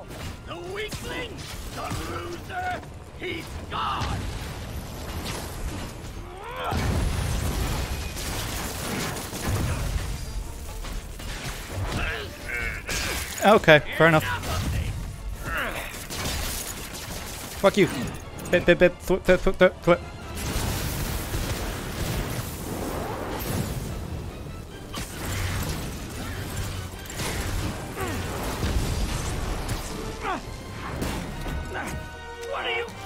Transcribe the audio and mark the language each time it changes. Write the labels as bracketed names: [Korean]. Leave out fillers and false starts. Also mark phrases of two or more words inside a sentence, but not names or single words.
[English] The weakling! The loser! He's gone! Okay, fair enough. Fuck you. Bip, bip, bip. Thwip, thwip, thwip, thwip, thwip. What are you...